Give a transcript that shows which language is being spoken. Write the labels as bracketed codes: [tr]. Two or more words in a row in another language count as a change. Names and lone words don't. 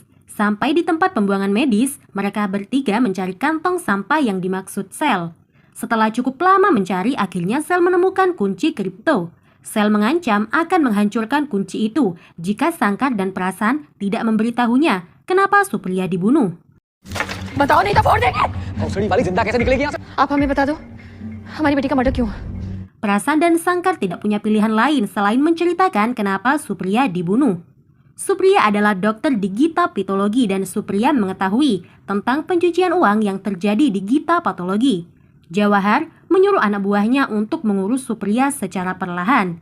[id] Sampai di tempat pembuangan medis, mereka bertiga mencari kantong sampah yang dimaksud Sel. Setelah cukup lama mencari, akhirnya Sel menemukan kunci kripto. Sel mengancam akan menghancurkan kunci itu jika Sangkar dan Prasan tidak memberitahunya kenapa Supriya dibunuh. [hi] बताओ नहीं था फोड़ देंगे। भोसड़ी वाली जिंदा कैसे निकलेगी यहाँ से? आप हमें बता दो हमारी बेटी का मर्डर क्यों? [id] Prasan dan Sangkar tidak punya pilihan lain selain menceritakan kenapa Supriya dibunuh. Supriya adalah dokter di Gita Patologi dan Supriya mengetahui tentang pencucian uang yang terjadi di Gita Patologi. Jawahar menyuruh anak buahnya untuk mengurus Supriya secara perlahan.